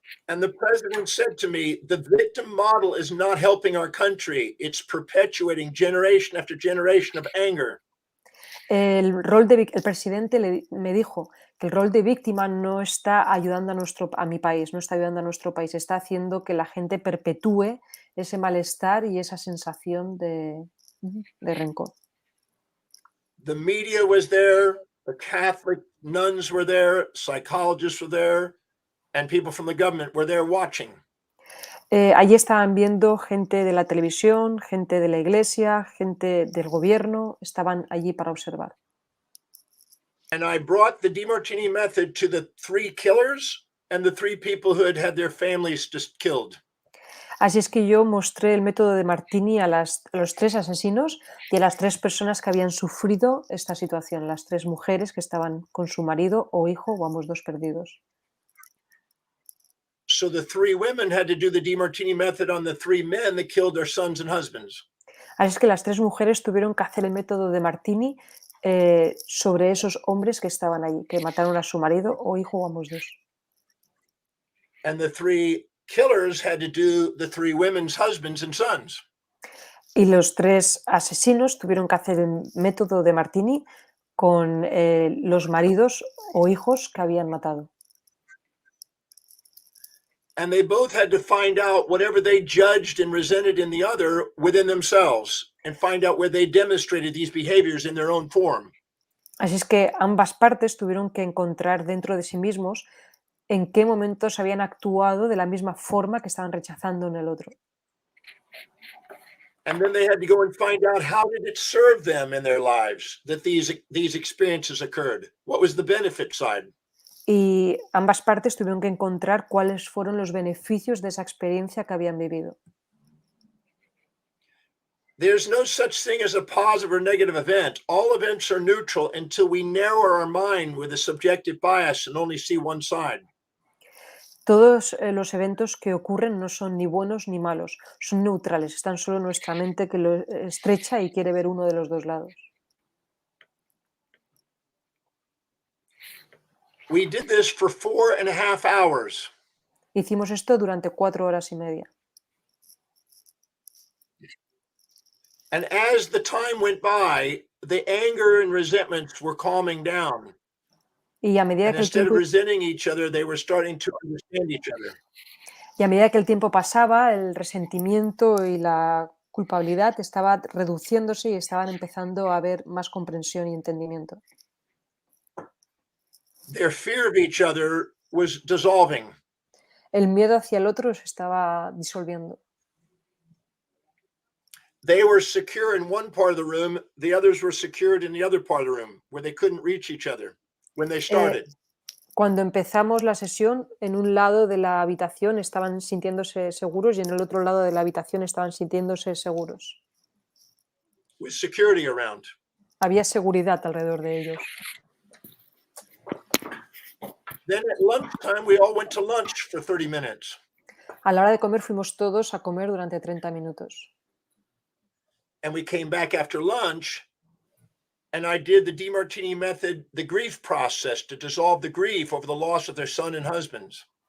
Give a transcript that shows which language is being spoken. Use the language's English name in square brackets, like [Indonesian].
[English] And the president said to me, the victim model is not helping our country. It's perpetuating generation after generation of anger. [Spanish] El presidente me dijo que el rol de víctima no está ayudando a mi país, no está ayudando a nuestro país, está haciendo que la gente perpetúe ese malestar y esa sensación de rencor. [English] The media was there, The Catholic nuns were there, psychologists were there, and people from the government were there watching. [Spanish] Allí estaban viendo gente de la televisión, gente de la iglesia, gente del gobierno, estaban allí para observar. [English] And I brought the Demartini method to the 3 killers and the 3 people who had their families just killed. [Spanish] Así es que yo mostré el método de Martini a los 3 asesinos y a las 3 personas que habían sufrido esta situación, las 3 mujeres que estaban con su marido o hijo o ambos dos perdidos. [English] So the 3 women had to do the Demartini method on the 3 men that killed their sons and husbands. [Spanish] Así es que las 3 mujeres tuvieron que hacer el método de Martini sobre esos hombres que estaban allí, que mataron a su marido o hijo o ambos dos. [English] And the 3 killers had to do the 3 women's husbands and sons. [Spanish] Y los 3 asesinos tuvieron que hacer el método de Martini con los maridos o hijos que habían matado. [English] And they both had to find out whatever they judged and resented in the other within themselves and find out where they demonstrated these behaviors in their own form. [Spanish] Así es que ambas partes tuvieron que encontrar dentro de sí mismos en qué momentos habían actuado de la misma forma que estaban rechazando en el otro. [English] And then they had to go and find out how did it serve them in their lives that these experiences occurred. What was the benefit side? [Spanish] Y ambas partes tuvieron que encontrar cuáles fueron los beneficios de esa experiencia que habían vivido. [English] There's no such thing as a positive or negative event. All events are neutral until we narrow our mind with a subjective bias and only see one side. [Spanish] Todos los eventos que ocurren no son ni buenos ni malos, son neutrales, están solo en nuestra mente que lo estrecha y quiere ver uno de los dos lados. [English] We did this for 4.5 hours. [Spanish] Hicimos esto durante 4 horas y media. [English] And as the time went by, the anger and resentments were calming down. [Spanish] Y a medida [English] And [Spanish] que el [English] instead of [Spanish] tiempo, [English] resenting each other, they were starting to understand each other. [Spanish] y a medida que el tiempo pasaba, el resentimiento y la culpabilidad estaba reduciéndose y estaban empezando a haber más comprensión y entendimiento. [English] Their fear of each other was dissolving. [Spanish] El miedo hacia el otro se estaba disolviendo. [English] They were secure in one part of the room, the others were secured in the other part of the room, where they couldn't reach each other when they started. [Spanish] Cuando empezamos la sesión, en un lado de la habitación estaban sintiéndose seguros y en el otro lado de la habitación estaban sintiéndose seguros. [English] With security around. [Spanish] Había seguridad alrededor de ellos. [English] Then at lunchtime, we all went to lunch for 30 minutes. [Spanish] A la hora de comer fuimos todos a comer durante 30 minutos. [English] And we came back after lunch, and I did the Demartini method, the grief process to dissolve the grief over the loss of their son and husbands.